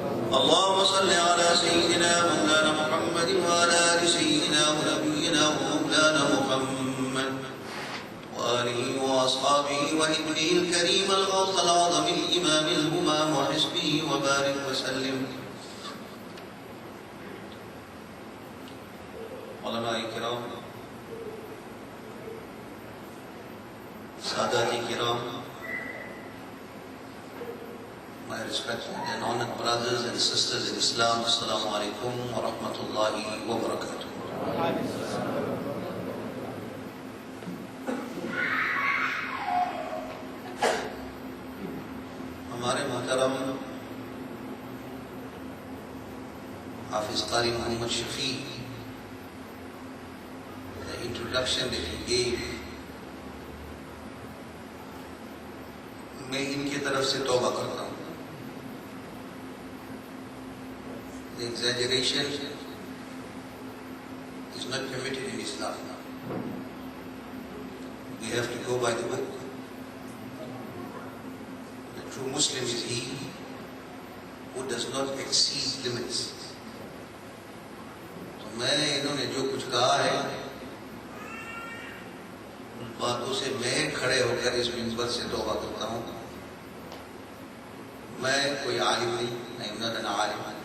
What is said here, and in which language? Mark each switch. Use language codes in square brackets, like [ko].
[ar] اللهم صل على سيدنا مولانا محمد وعلى آل سيدنا ونبينا ومولانا محمد وآله وأصحابه وابنه الكريم الغوث العظم الإمام الهمام وحزبه وبارك وسلم. علماء الكرام، Sadati Kiram, [en] my respected and honored brothers and sisters in Islam, Assalamu alaikum wa rahmatullahi wa barakatuh. [hi] हमारे मोहतरम हाफिज कारी Mohammad Shafi, [en] the introduction that he gave, [hi] मैं इनकी तरफ से तौबा करता हूँ. [en] The exaggeration is not permitted in Islam. We have to go by the book. The true Muslim is he who does not exceed limits. [hi] तो मैंने इन्होंने जो कुछ कहा है उन बातों से मैं खड़े होकर इस मिंबर से तौबा करता हूँ. मैं कोई आलिम नहीं, [en] I'm not an [hi] आलिम.